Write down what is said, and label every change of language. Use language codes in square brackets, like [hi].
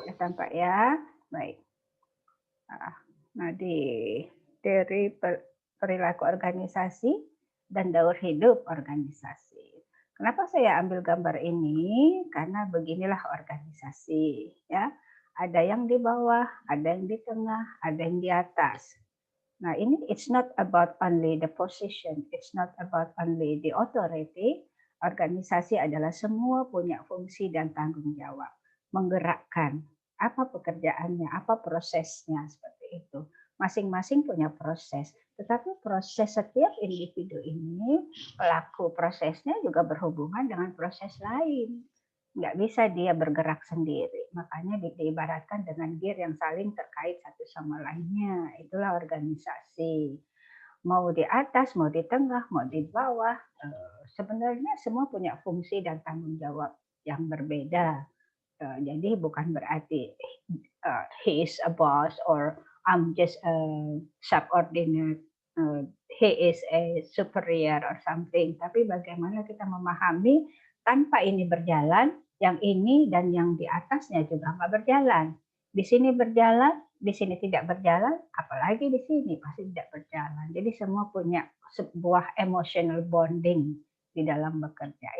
[id] Sudah tampak ya. Baik. Nah, di teori perilaku organisasi dan daur hidup organisasi. Kenapa saya ambil gambar ini? Karena beginilah organisasi, ya. Ada yang di bawah, ada yang di tengah, ada yang di atas. Nah, ini [en] it's not about only the position, it's not about only the authority. [id] Organisasi adalah semua punya fungsi dan tanggung jawab. Menggerakkan apa pekerjaannya, apa prosesnya, seperti itu. Masing-masing punya proses, tetapi proses setiap individu ini, pelaku prosesnya juga berhubungan dengan proses lain. Nggak bisa dia bergerak sendiri. Makanya diibaratkan dengan gear yang saling terkait satu sama lainnya. Itulah organisasi. Mau di atas, mau di tengah, mau di bawah, sebenarnya semua punya fungsi dan tanggung jawab yang berbeda. Jadi bukan berarti [en] he is a boss or I'm just a subordinate, he is a superior or something. [id] Tapi bagaimana kita memahami tanpa ini berjalan, yang ini dan yang di atasnya juga nggak berjalan. Di sini berjalan, di sini tidak berjalan, apalagi di sini pasti tidak berjalan. Jadi semua punya sebuah emotional bonding di dalam bekerja.